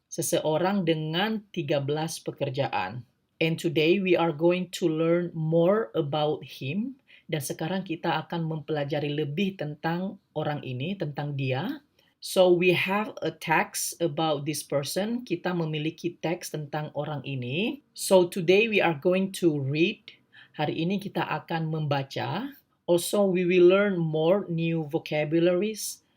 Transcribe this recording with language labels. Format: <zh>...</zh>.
<id>Seseorang dengan 13 pekerjaan.</id> <en>And today we are going to learn more about him.</en> <id>Dan sekarang kita akan mempelajari lebih tentang orang ini, tentang dia.</id> <en>So we have a text about this person.</en> <id>Kita memiliki teks tentang orang ini.</id> <en>So today we are going to read.</en> <id>Hari ini kita akan membaca.</id> <en>Also we will learn more new vocabularies.</en>